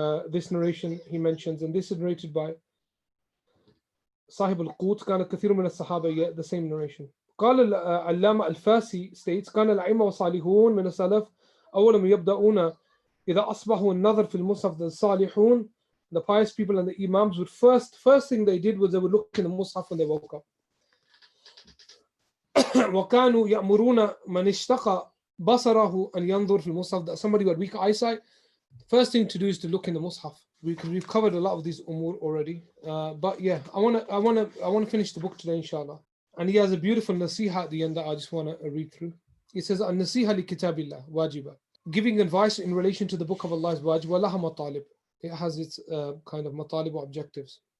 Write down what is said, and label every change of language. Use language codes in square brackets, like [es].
[en] This narration he mentions, and this is narrated by Sahib al-Qut. [ar] كان كثير من الصحابة, [en] the same narration. [ar] قال العلامة الفاسي states كان الأئمة والصالحون من السلف أول ما يبدأون إذا أصبحوا النظر في المصحف. [en] The salihun, the pious people and the imams would first thing they did was they would look in the mushaf when they woke up. [ar] وكانوا يأمرون من اشتقى بصره أن ينظر في المصحف. [en] That somebody who had weak eyesight, first thing to do is to look in the mushaf. We've covered a lot of these umur already, but yeah, I want to finish the book today, inshallah. And he has a beautiful nasiha at the end that I just want to read through. It says, [ar] "An-nasiha li kitabillah wajiba." [en] Giving advice in relation to the book of Allah is wajib. Walaha matalib. It has its kind of matalib or objectives.